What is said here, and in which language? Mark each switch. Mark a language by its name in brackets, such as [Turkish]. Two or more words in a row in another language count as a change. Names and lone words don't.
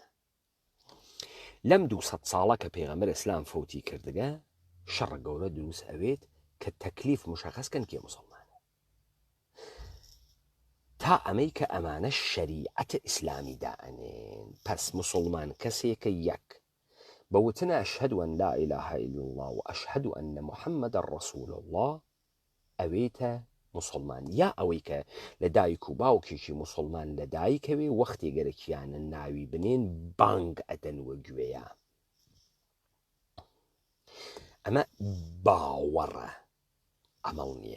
[Central Kurdish] لەم 200 ساڵە کە پێغەمبەر ئیسلام فوتی کردگە، شەڕە گەورە دروست ئەوێت کە تەکلیف مشەخەسکەن کێ مسلمانە. تا ئەمەی کە ئەمانە شەریعەتە ئیسلامی دائەنێن. پس مسلمان کەسێکە یەک بەوتنە [Arabic] ئەشهەد ئەن لا إله إلا الله وأشهد أن محمد رسول الله [Central Kurdish] ئەوێتە مسلمان. یا ئەوەی کە لە دایک و باوکێکی مسلمان لە دایکەوێ وەختی گەرەکیانە ناوی بنێن بانگ ئەدەن وە گوێیە. ئەمە باوەڕە، ئەمەڵ نییە.